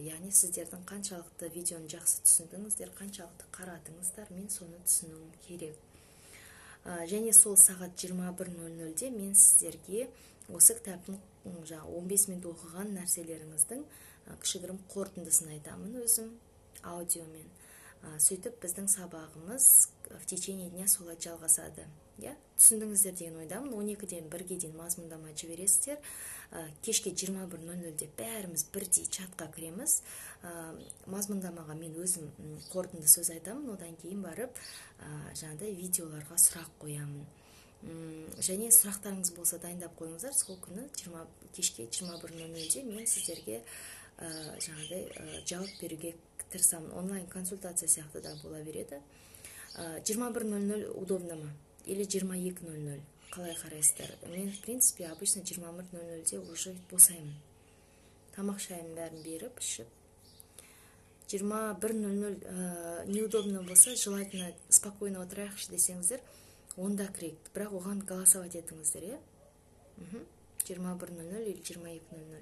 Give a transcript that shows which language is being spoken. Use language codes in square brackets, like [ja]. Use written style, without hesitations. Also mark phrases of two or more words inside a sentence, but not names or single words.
[kk] Яғни сіздердің қаншалықты видеоны жақсы түсіндіңіздер, қаншалықты қарадыңыздар, мен соны түсінуім керек. Және сол сағат 21:00-де мен сіздерге осы кітаптың 15 минут оқыған нәрселеріңіздің кішігірім қорытындысын айтамын өзім аудиомен. Сөйтіп біздің сабағымыз [ru] в течение дня [kk] солай жалғасады. Түсіндіңіздер деген ойдамын. 12-ден 1-ге дейін мазмұндама жібересіздер. Кешке 21:00-де бәріміз бірдей чатқа кіреміз. Мазмұндамаға мен өзім қорытынды сөз айтамын, одан кейін барып жаңағыдай видеоларға сұрақ қоямын. Және сұрақтарыңыз болса дайындап қойыңыздар. Сол күні кешке 21:00-де мен сіздерге жаңағыдай жауап беруге тырысамын. Онлайн консультация сияқты да бола береді. [ru] 21:00 удобно ма? Или 22:00? [kk] Қалай қарайсыздар? Мен, [ru] в принципе, обычно [kk] 21:00-де уже босаймын. Тамақ шайын бәрін беріп, ішіп. 21:00 неудобно болса, [ru] желательно спокойно [kk] отырайықшы десеңіздер, онда кірейік. Бірақ оған голосовать етіңіздер, 21:00 или 22:00.